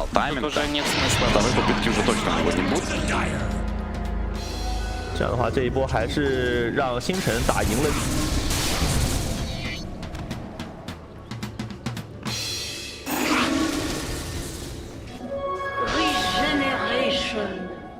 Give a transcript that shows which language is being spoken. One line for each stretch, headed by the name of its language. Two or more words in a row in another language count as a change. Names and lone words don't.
Russian: Тут тайминг. уже нет смысла. Второй попытки уже точно у него не будет.
Chinese: 这样的话，这一波还是让星辰打赢了。
English: Regeneration.